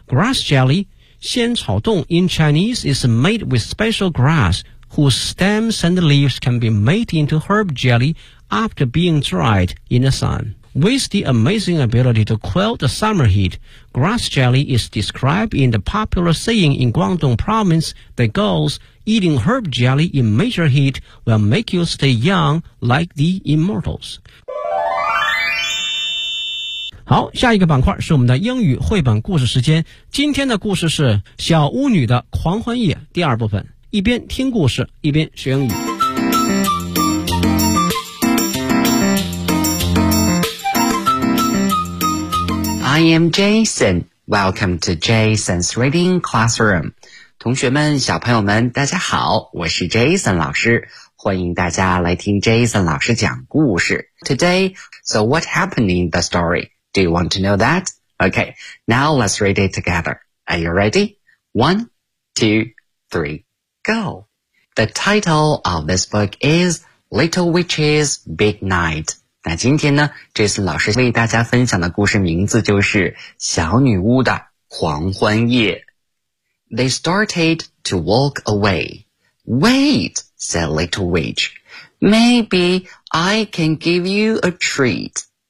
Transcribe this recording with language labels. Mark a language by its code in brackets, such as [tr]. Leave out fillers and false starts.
[en] Grass jelly, 仙草冻 in Chinese, is made with special grass,whose stems and leaves can be made into herb jelly after being dried in the sun. With the amazing ability to quell the summer heat, grass jelly is described in the popular saying in Guangdong province that goes, eating herb jelly in major heat will make you stay young like the immortals. [zh] 好，下一个板块是我们的英语绘本故事时间。今天的故事是小巫女的狂欢夜第二部分。一边听故事，一边学英语。 [en] I am Jason. Welcome to Jason's Reading Classroom. [zh] 同学们，小朋友们，大家好，我是 Jason 老师，欢迎大家来听 Jason 老师讲故事。 [en] Today, so what happened in the story? Do you want to know that? Okay, now let's read it together. Are you ready? One, two, three. Go. The title of this book is Little Witches Big Night. [zh] 那今天呢 ,Jason 老师为大家分享的故事名字就是小女巫的狂欢夜。 [en] They started to walk away. Wait, said Little Witch. Maybe I can give you a treat.